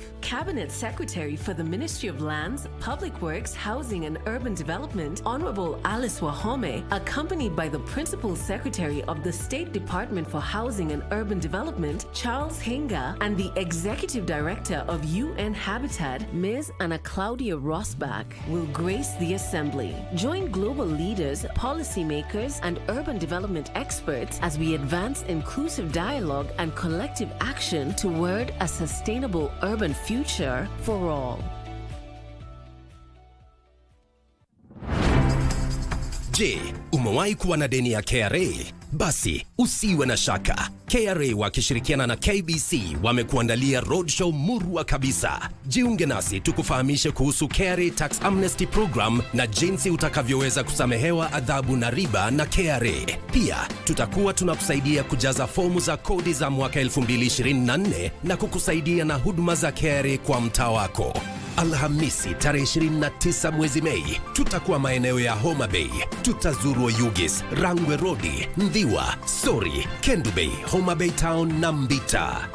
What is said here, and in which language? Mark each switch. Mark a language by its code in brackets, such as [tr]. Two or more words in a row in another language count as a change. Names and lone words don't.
[en] Cabinet Secretary for the Ministry of Lands, Public Works, Housing and Urban Development, Honorable Alice Wahome, accompanied by the Principal Secretary of the State Department for Housing and Urban Development, Charles Henga, and the Executive Director of UN Habitat, Ms. Anna Claudia Rosbach, will grace the Assembly. Join global leaders, policymakers, and urban development experts as we advance inclusive dialogue and collective action toward a sustainable urban future for all. [sw] Je, umewahi kuwa na deni ya KRA? Basi usiwe na shaka. KRA wakishirikiana na KBC wamekuandalia roadshow murwa kabisa. Jiunge nasi tukufahamishe kuhusu KRA Tax Amnesty Program na jinsi utakavyoweza kusamehewa adhabu na riba na KRA. Pia tutakuwa tunakusaidia kujaza fomu za kodi za mwaka 2024 na kukusaidia na huduma za KRA kwa mtaa wako. Alhamisi tarehe 29 mwezi Mei tutakuwa maeneo ya Homa Bay. Tutazuru Oyugis, Rangwe Road, Ndhiwa, Sori, Kendu Bay, Homa Bay Town na Mbita.